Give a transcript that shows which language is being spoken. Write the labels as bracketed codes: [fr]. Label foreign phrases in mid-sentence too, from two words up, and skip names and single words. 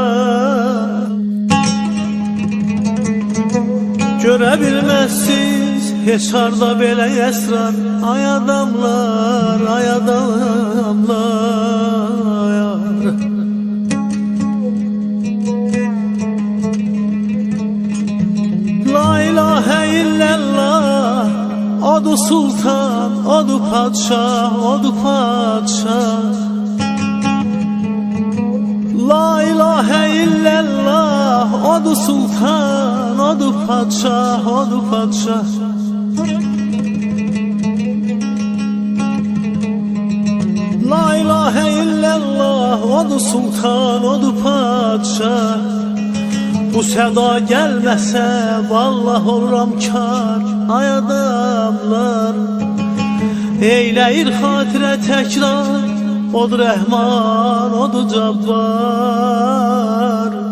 [az] Görebilmezsiz heç harda belə esrar. Ay adamlar, ay adamlar. [ar] لا إله إلا الله, [az] odu sultan, odu padşah, odu padşah. [ar] لا إله إلا الله, [az] odu sultan, odu padşah, odu padşah. [ar] لا إله إلا الله, [az] odu sultan, odu padşah. Bu səda gəlməsə vallah oluram kar. Ay adamlar, eyləyir xatirə təkrar. Odu Rəhman, odu Cabbar.